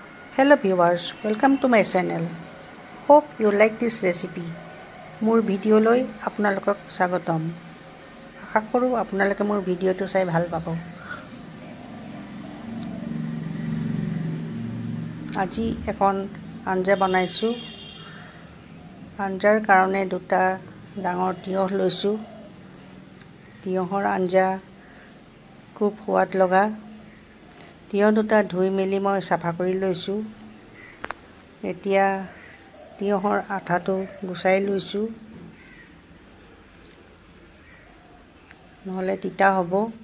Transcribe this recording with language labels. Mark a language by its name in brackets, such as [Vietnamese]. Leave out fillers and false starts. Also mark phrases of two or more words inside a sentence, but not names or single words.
[English] Hello viewers, welcome to my channel. Hope you like this recipe. [Assamese] মোৰ ভিডিঅ' লৈ আপোনালোকক স্বাগতম। আশা কৰোঁ আপোনালোকে মোৰ ভিডিঅ' টো চাই ভাল পাব. আজি এখন আঞ্জা বনাইছোঁ. আঞ্জাৰ কাৰণে দুটা ডাঙৰ তিয়হ লৈছোঁ. তিয়হৰ আঞ্জা খুব সোৱাদ লগা তিয়হ দুটা ধুই মেলি মই সাফা কৰি লৈছো এতিয়া তিয়হৰ আঠাটো গুছাই লৈছো নহলে তিতা হ'ব